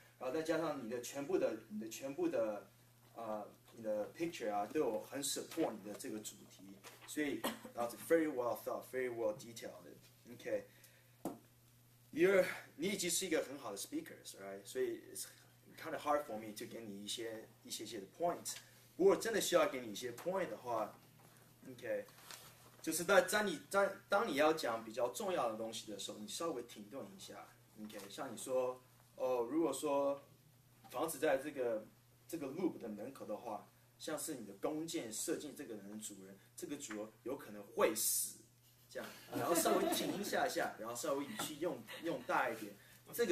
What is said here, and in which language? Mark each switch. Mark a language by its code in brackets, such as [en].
[zh] 然后再加上你的全部的picture 啊，都有很 support 你的这个主题，所以 [en] that's very well thought, very well detailed。 [zh] OK， 你已经是一个很好的 speakers，right？所以 [en] it's kind of hard for me to [zh] 给你一些的 point。不过真的需要给你一些 point 的话 ，OK， 就是当你要讲比较重要的东西的时候，你稍微停顿一下 ，OK， 像你说。如果说房子在这个 loop 的门口的话，像是你的弓箭射进这个人的主人，这个主人有可能会死，这样，然后稍微停一下，然后稍微语气用大一点，这个。